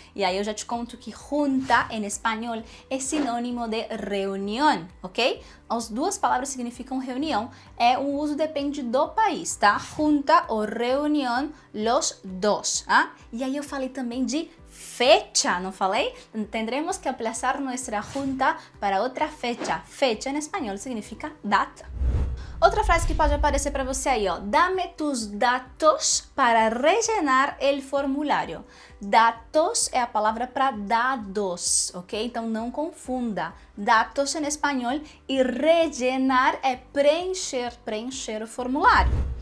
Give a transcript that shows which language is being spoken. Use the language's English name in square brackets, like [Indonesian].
[Portuguese] E aí eu já te conto que junta em espanhol é sinônimo de reunião, ok? As duas palavras significam reunião, o uso depende do país, tá? Junta ou reunião, [Spanish] los dos. [Portuguese] E aí eu falei também de fecha, não falei? [Spanish] Tendremos que aplazar nuestra junta para outra fecha. [Portuguese] Fecha em espanhol significa data. Outra frase que pode aparecer para você aí, ó. [Spanish] Dame tus datos para rellenar el formulário. [Portuguese] Datos é a palavra para dados, ok? Então não confunda. Datos em espanhol e rellenar é preencher o formulário.